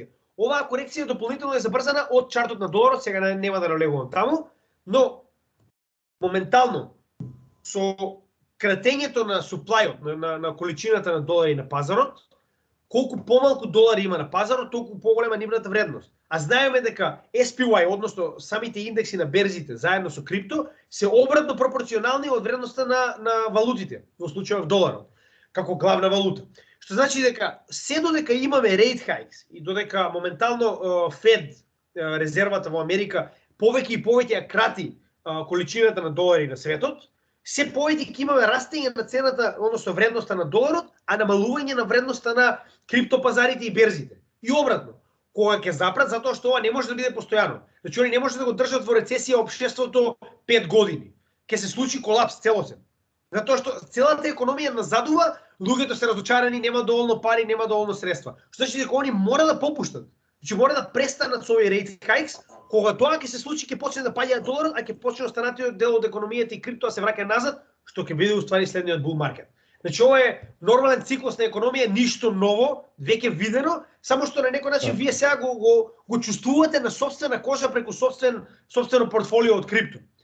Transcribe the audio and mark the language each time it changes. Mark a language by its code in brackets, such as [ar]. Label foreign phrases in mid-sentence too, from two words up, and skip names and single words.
[mk] Оваа корекција дополнително е забрзана од чартот на доларот, сега нема да налегувам таму, но моментално со кратењето на суплајот, на количината на долари на пазарот, колку помалку долари има на пазарот, толку поголема нивната вредност. А знаеме дека SPY, односно самите индекси на берзите, заедно со крипто, се обратно пропорционални од вредноста на валутите, во случајот доларот, како главна валута. Што значи дека се додека имаме [en] rate hikes [mk] и додека моментално Фед, резервата во Америка, повеќе и повеќе ја крати количината на долари на светот, се повеќе ќе имаме растење на цената, односно вредноста на доларот, а намалување на вредноста на криптопазарите и берзите. И обратно, кога ќе запрат, затоа што ова не може да биде постојано. Значи они не може да го држат во рецесија општеството 5 години. Ќе се случи колапс целосен. Затоа што целата економија назадува, луѓето се разочарани, нема доволно пари, нема доволно средства. Што значи дека они мора да попуштат. Значи мора да престанат со овие [en] rate hikes. [mk] Кога тоа ќе се случи, ќе почне да паѓа доларот, а ќе почне останатиот дел од економијата и крипто да се враќа назад, што ќе биде уствари следниот [en] bull market. [mk] Значи ова е нормален циклус на економија, ништо ново, веќе видено, само што на некој начин вие сега го чувствувате на сопствена кожа преку сопствено портфолио од крипто.